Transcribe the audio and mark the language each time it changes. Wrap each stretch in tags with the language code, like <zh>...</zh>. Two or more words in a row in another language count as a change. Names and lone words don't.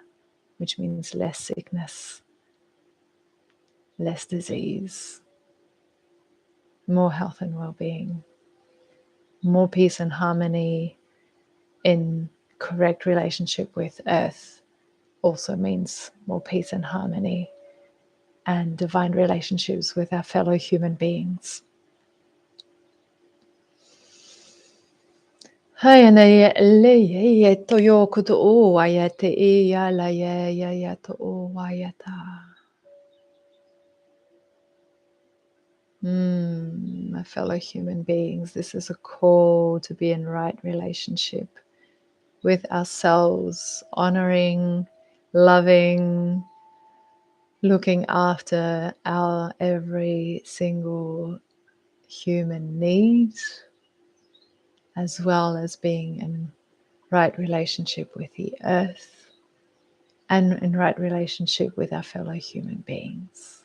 <en>which means less sickness, less disease, more health and well-being, more peace and harmony in correct relationship with earth also means more peace and harmony and divine relationships with our fellow human beings. Hayana ye le ye to yo kuto o wayate e ya la ye ya ya to o wayata. My fellow human beings, this is a call to be in right relationship with ourselves, honoring, loving, looking after our every single human needs, as well as being in right relationship with the earth and in right relationship with our fellow human beings.</en>